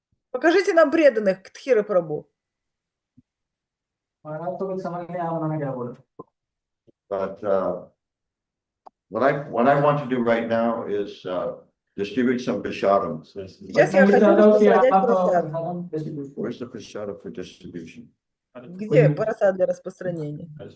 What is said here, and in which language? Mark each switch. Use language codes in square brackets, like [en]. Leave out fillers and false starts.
[ru] Покажите нам преданных, Тхира Прабhu. [en] But what I want to do right now is distribute some prasadam. [ru] Сейчас я хочу распространять просад. [en] Where's the prasadam for distribution? [ru] Где просад для распространения?